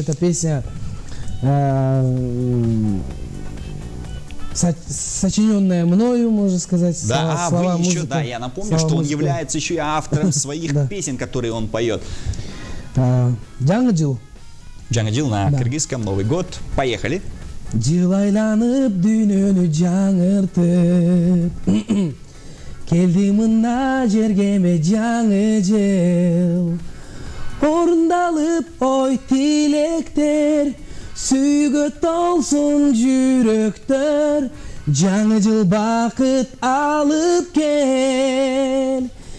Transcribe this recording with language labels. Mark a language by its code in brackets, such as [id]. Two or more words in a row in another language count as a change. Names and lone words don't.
[ru] Эта песня сочиненная мною, можно сказать. Да, слова, вы еще, музыка, да, я напомню, слова, что он музыка. является еще и автором своих Да. песен, которые он поет. [ky] Жаңа Джангадил на [ru] Да. кыргызском, Новый год. Поехали. [ky] Жыл айланып дүйнөнү жаңыртып келди мына жергеме жаңы жыл орундалып ой тилектер сүйгө толсун жүрөктөр жаңы жыл бакыт алып кел